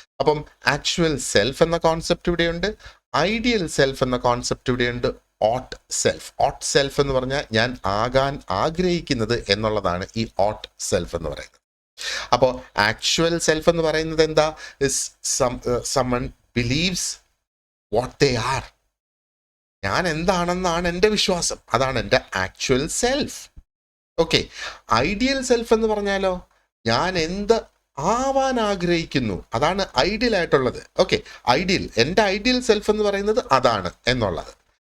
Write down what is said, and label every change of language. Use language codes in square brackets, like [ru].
[ml] അപ്പം actual self എന്ന concept ഇവിടെയുണ്ട്, ഐഡിയൽ സെൽഫ് എന്ന കോൺസെപ്റ്റ് ഇവിടെയുണ്ട്, ഓട്ട് സെൽഫ് എന്ന് പറഞ്ഞാൽ ഞാൻ ആകാൻ ആഗ്രഹിക്കുന്നത് എന്നുള്ളതാണ് ഈ ഓട്ട് സെൽഫ് എന്ന് പറയുന്നത്. അപ്പോൾ ആക്ച്വൽ സെൽഫ് എന്ന് പറയുന്നത് എന്താ? [en] someone believes what they are. [ml] ഞാൻ എന്താണെന്നാണ് എൻ്റെ വിശ്വാസം, അതാണ് എൻ്റെ actual self. Okay, ideal self എന്ന് പറഞ്ഞാലോ ഞാൻ എന്ത് ആവാൻ ആഗ്രഹിക്കുന്നു, അതാണ് ഐഡിയൽ ആയിട്ടുള്ളത്. ഓക്കെ, എൻ്റെ ഐഡിയൽ സെൽഫ് എന്ന് പറയുന്നത് അതാണ് എന്നുള്ളത്.